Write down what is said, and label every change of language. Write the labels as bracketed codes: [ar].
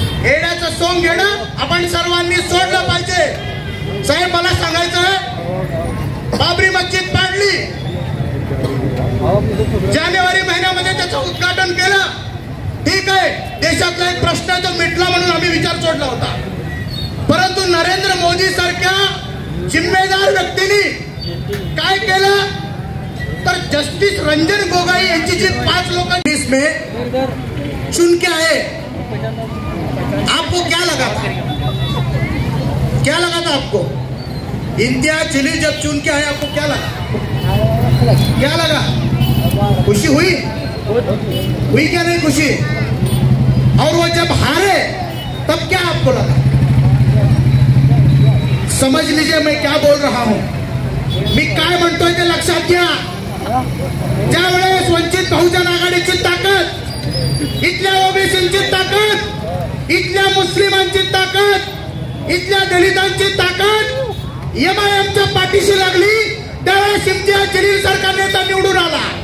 [mr] एड्याचं सोंग घेणं आपण सर्वांनी सोडलं पाहिजे. साहेब मला सांगायचं, बाबरी मस्जिद पाडली, जानेवारी महिन्यामध्ये त्याचं उद्घाटन केलं. ठीक आहे, देशातला एक प्रश्न तो मिटला म्हणून आम्ही विचार सोडला होता. परंतु नरेंद्र मोदी सारख्या जिम्मेदार व्यक्तीने काय केलं तर जस्टिस रंजन गोगोई यांची जी [hi] 5 लोग इसमें चुन के आए, आपको क्या लगा था? क्या लगा था आपको? इम्तियाज जलील जब चुन के आए आपको क्या लगा? क्या लगा? खुशी हुई क्या नहीं खुशी? और वो जब हारे तब क्या आपको लगा? समझ लीजिए मैं क्या बोल रहा हूं. [mr] मी काय म्हणतोय ते लक्षात घ्या. ज्या वेळेस वंचित बहुजन आघाडीची ताकद, इथल्या ओबीसींची ताकद, इथल्या मुस्लिमांची ताकद, इथल्या दलितांची ताकद एमआयएमच्या पाठीशी लागली, त्यावेळेस इम्तियाज जलील सारखा नेता निवडून आला.